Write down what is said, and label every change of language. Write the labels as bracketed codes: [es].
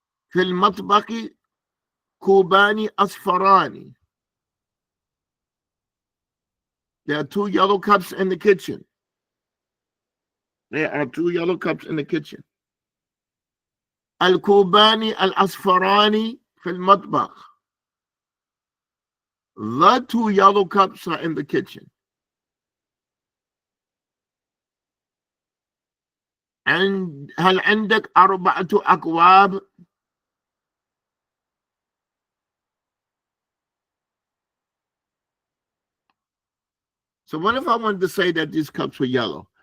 [ar] في المطبخ كوبان أصفران. [en] There are two yellow cups in the kitchen. There are two yellow cups in the kitchen. [ar] الكوبان الأصفران في المطبخ. [en] The two yellow cups are in the kitchen. And [ar] هل عندك 4 أكواب؟ [en] So what if I wanted to say that these cups were yellow?